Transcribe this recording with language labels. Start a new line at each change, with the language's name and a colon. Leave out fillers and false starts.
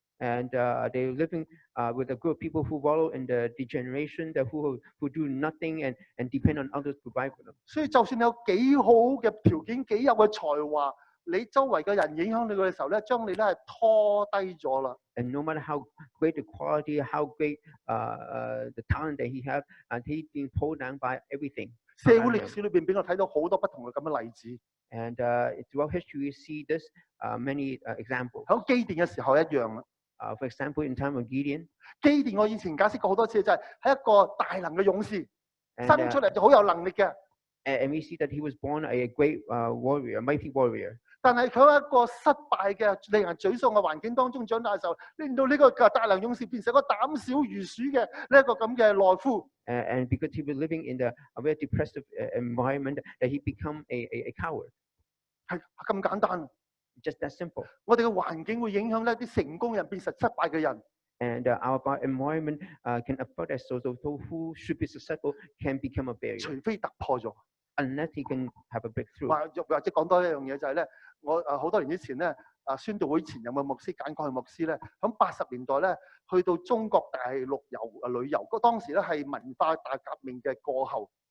English: And they're living with a group of people who wallow in the degeneration, who do nothing and depend on others to provide for them.
Cantonese: 所以就算你有幾好嘅條件、幾有嘅才華，你周圍嘅人影響你嘅時候咧，將你咧係拖低咗啦。
English: And no matter how great the quality, how great the talent that he has, he's being pulled down by everything.
Cantonese: 社會歷史裏邊俾我睇到好多不同嘅咁嘅例子。
English: And throughout history, we see this many examples.
Cantonese: 喺基甸嘅時候一樣啦。
English: For example, in time of Gideon,
Cantonese: 基甸我以前解釋過好多次，就係一個大能嘅勇士，
English: and,
Cantonese: 生出嚟就好有能力嘅。
English: and we see that he was born a great warrior, a mighty warrior.
Cantonese: 但係佢喺一個失敗嘅、令人沮喪嘅環境當中長大嘅時候，令到呢個大能勇士變成一個膽小如鼠嘅呢一個咁嘅懦夫。
English: And because he was living in a very depressive environment, that he become a coward.
Cantonese: 係咁簡單。
English: Just that simple.
Cantonese: 我哋嘅環境會影響呢啲成功人變成失敗嘅人。
English: And our environment can affect us, so those who should be successful can become a barrier,
Cantonese: 除非突破咗。
English: unless he can have a breakthrough.
Cantonese: 或者講多一樣嘢就係咧，我好多年之前咧，宣道會前任嘅牧師簡國嘅牧師咧，喺80年代咧去到中國大陸旅遊，當時咧係文化大革命嘅過後。